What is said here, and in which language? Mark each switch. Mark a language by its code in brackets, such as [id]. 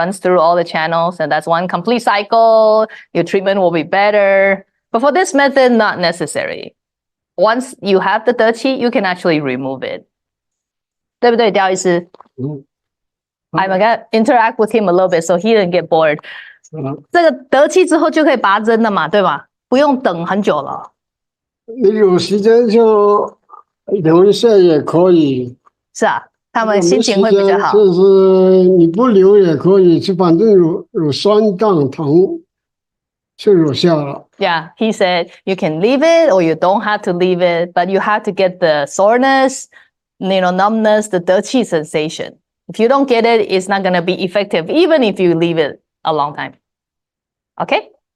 [en] Runs through all the channels. And that's one complete cycle. Your treatment will be better. But for this method, not necessary. Once you have the de qi, you can actually remove it. [zh] 对不对，刁医师？ [en] I'm gonna interact with him a little bit so he didn't get bored. [zh] 这个得气之后就可以拔针了嘛，对吧？不用等很久了。你有时间就留一下也可以。是啊，他们心情会比较好。就是你不留也可以，就反正有酸胀疼就有效了。 [en] Yeah, he said you can leave it or you don't have to leave it, but you have to get the soreness, you know, numbness, the de qi sensation. If you don't get it, it's not going to be effective, even if you leave it a long time. Okay?